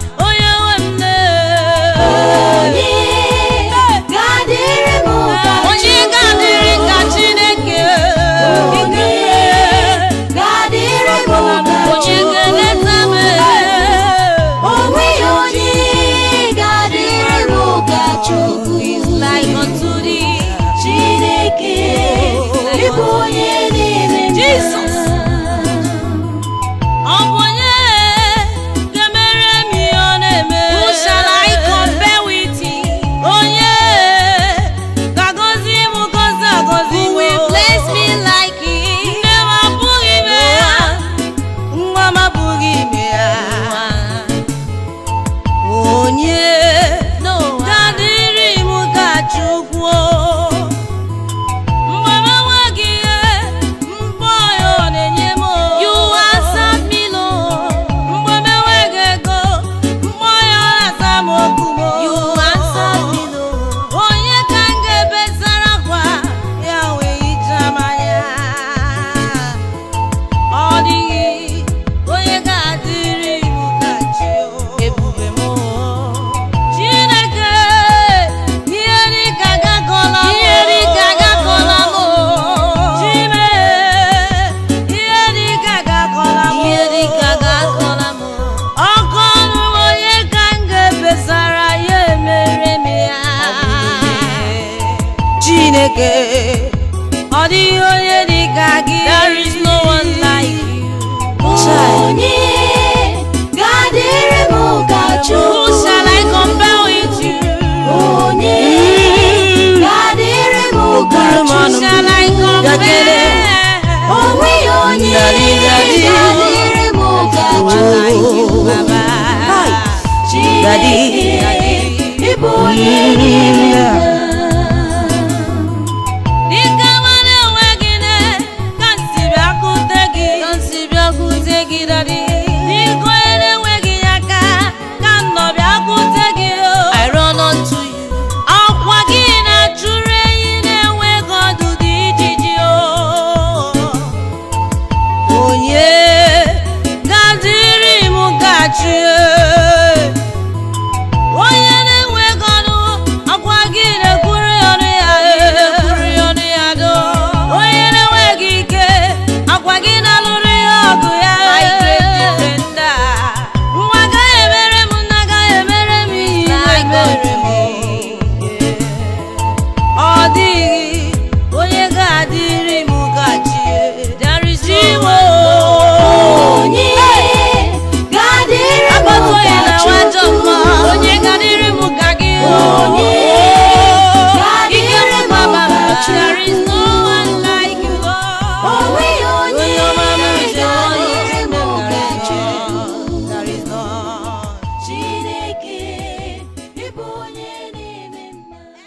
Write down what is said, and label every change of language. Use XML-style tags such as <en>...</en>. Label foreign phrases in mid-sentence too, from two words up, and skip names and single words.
<ig>Onye nwe m Onye ga-adịrị m ka Onye ga-adịrị ka Chineke? Onye ga-adịrị m ka Onye ga-eleta m? O nweghị onye ga-adịrị m ka Chukwu.</ig> <en>Like unto thee.</en> <ig>Chineke, ị bụ onye na-eme mma. Jesus. Ọ bụ onye ga-emere m ihe ọ na-eme?</ig> <en>Who shall I compare with him?</en> <ig>Onye ga-agọzi m, gọzi agọzi m.</ig> <en>Who will bless me like him?</en> <ig>Nne m abụghị ime ya. Nwa m abụghị ime ya. Onye ga-adịrị m ka Chukwu? Mgbe m enweghị ihe, mgbe ya ọ na-enye m.</ig> <en>You answer me, Lord.</en> <ig>Mgbe m enweghị ego, mgbe ya ọ na-aza m okwu m.</ig> <en>You answer me, Lord.</en> <ig>Onye ka m ga-ebesara akwa, ya wee hichaa m anya? Ọ dịghị onye ga-adịrị m ka chi o. Ebube m o. Chineke, ihe dị ka gị akọla m. Ihe dị ka gị akọla m o. Chime, ihe dị ka gị akọla m. Ihe dị ka gị akọla m. Ọkụ ọnụ onye ka m ga-ebesara ya emere m ya? Chineke, ọ dịghị onye dị ka gị.</ig> <en>There is no one like you.</en> <ig>Onye ga-adịrị m ka Chukwu?</ig> <en>Who shall I compare with you?</en> <ig>Onye ga-adịrị m ka</ig> <en>Who shall I compare?</en> <ig>O nweghị onye Daddy, Daddy. ga-adịrị m ka Chukwu. Baba. Chineke, Daddy. ị bụ onye na-eme mma. Dịka nwa na-enweghị nne, ka m si bịakwute gị. Ka m si bịakwute gị, Daddy. Dịka onye na-enweghị aka, ka m nọ bịakwute gị, o.</ig> <en>I run unto you.</en> <ig>Ọkwa gị na-achụrụ ehi na-enweghị ọdụ dị ijiji, o. Onye ga-adịrị m ka chi, e? Onye na-enweghị ọnụ, ọkwa gị na-ekwuru ya ọnụ ya, e. Onye na-enweghị ike, ọkwa gị na-alụrụ ya ọgụ ya, e. Nwa agaghị emere m, nna agaghị emere m ihe mere m. Ọ dịghị onye ga-adịrị m ka chi, e.</ig> <en>There is no one.</en> <ig>Onye ga-adịrị m Agbata onye ka na-enwe ajọ Chukwu? mmụọ, onye ga-adịrị m ka gị, o. Onye Ike ga-adịrị m mma, ka</ig> <en>there is</en> <ig>Chukwu?</ig> <en>no one like you, God.</en> <ig>O nweghị onye Onye ọma m, ga-adịrị m ka Chukwu.</ig> <en>There is none.</en> <ig>Chineke, ị bụ onye na-eme mma.</ig>